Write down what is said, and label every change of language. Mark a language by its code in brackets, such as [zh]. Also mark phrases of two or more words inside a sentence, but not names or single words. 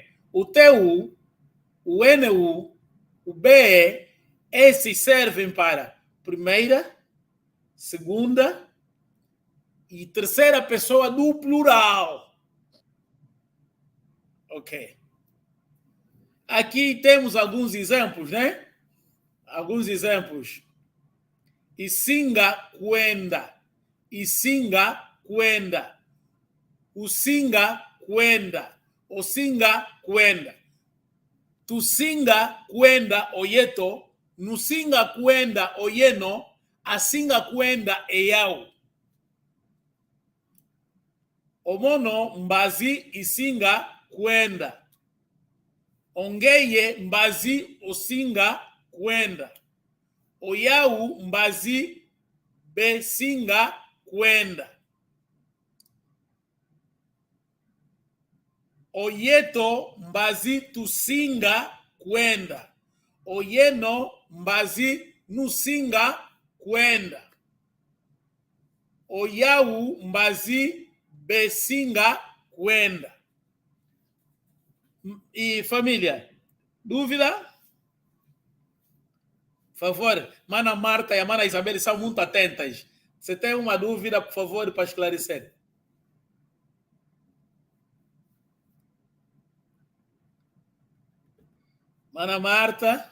[pt] O TU, o NU, o BE, esses servem para primeira, segunda e terceira pessoa do plural. Ok. Aqui temos alguns exemplos, né? Alguns exemplos. [kg] Isinga kwenda. Isinga kwenda. Usinga kwenda. Osinga kwenda. Tusinga kwenda oyeto. Nusinga kwenda oyeno. Asinga kwenda eyao. Omono mbazi isinga kwenda. Ongeye mbazi osinga kwenda. Oyau mbazi besinga kwenda. Oyeto mbazi tusinga kwenda. Oyeno mbazi nusinga kwenda. Oyau mbazi besinga kwenda. [pt] E família, dúvida? Por favor, Mana Marta e a Mana Isabel são muito atentas. Você tem uma dúvida, por favor, para esclarecer? Mana Marta?